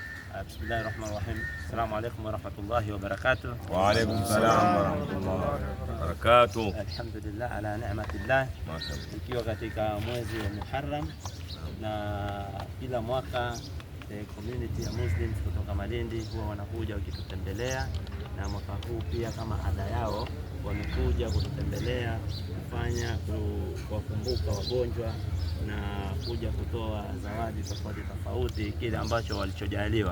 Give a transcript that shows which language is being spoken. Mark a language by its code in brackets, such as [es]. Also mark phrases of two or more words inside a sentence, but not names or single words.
[ar] بسم الله الرحمن الرحيم. السلام عليكم ورحمة الله وبركاته. وعليكم السلام ورحمة الله وبركاته. الحمد لله على نعمة الله. [sw] Ikiwa katika mwezi wa Muharram na kila mwaka community ya Muslims kutoka Malindi huwa wanakuja wakitutembelea, na mwaka huu pia kama ada yao wamekuja kututembelea kufanya kuwakumbuka wagonjwa na kuja kutoa zawadi tofauti kile ambacho walichojaliwa.